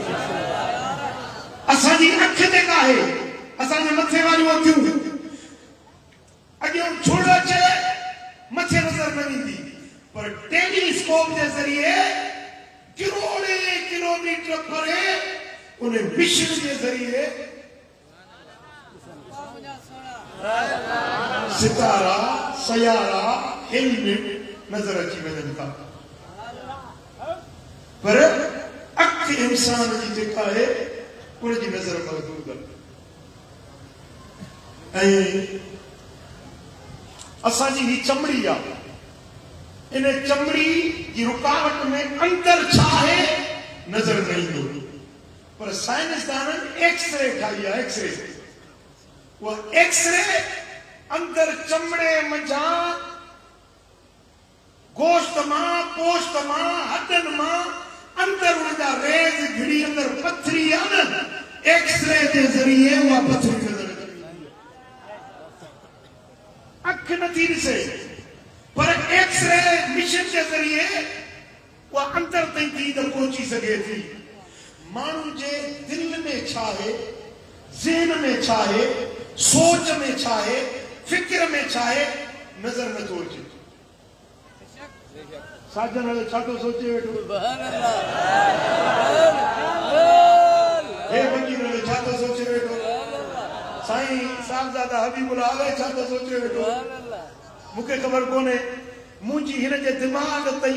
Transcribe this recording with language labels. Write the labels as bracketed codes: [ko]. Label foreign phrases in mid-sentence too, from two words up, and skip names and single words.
[sd] असांजी अखि जेका आहे असांजे मथे वारियूं अखियूं अॻियां छुड़ अचे मथे नज़र न ईंदी पर टेलीस्कोप जे ज़रिए किरोड़े किलोमीटर परे उन मिशन के जरिए सितारा सयारा हेलमेट नजर अची वञनि था पर अख इंसान जी जेका आहे उन जी नज़र महदूद आहे ऐं असांजी ही चमड़ी आहे इन चमड़ी की रुकावट में अंदर छा है नजर न ईंदो पर साइंसदाननि एक्सरे ठाही आहे एक्सरे वो एक्सरे अंदर चमड़े मंझां गोश्त मां पोश्त मां हॾनि मां अंदर उनजा रेज़ घिड़ी अंदर पथरी आहे न एक्सरे जे ज़रिए उहा पथरी नज़र अख नथी ॾिसे पर एक्सरे मिशन के जरिए वो अंदर ताईं थी त पहुची सके थी माण्हू जे दिल में छा है ज़हन में छा है सोच में छा है फिक्र में छा है नजर नथो अचे साजन हाणे छा थो सोचे वेठो हे वकील हाणे छा थो सोचे वेठो साईं साहबजादा हबीबुल्लाह हाणे छा थो सोचे वेठो मूंखे ख़बर कोन्हे मुंहिंजी हिन जे दिमाग़ ताईं